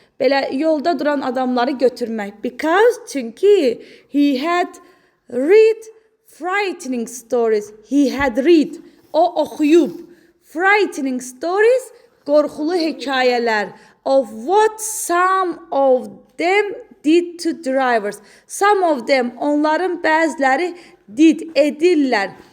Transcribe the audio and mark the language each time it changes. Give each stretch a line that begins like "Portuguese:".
Azerbaijani: Belə yolda duran adamları götürmək.
English: Because,
Azerbaijani: çünki
English: he had read frightening stories. He had read.
Azerbaijani: O oxuyub.
English: Frightening stories,
Azerbaijani: qorxulu hekayələr.
English: Of what some of them did to drivers. Some of them,
Azerbaijani: onların bəziləri
English: did,
Azerbaijani: edirlər.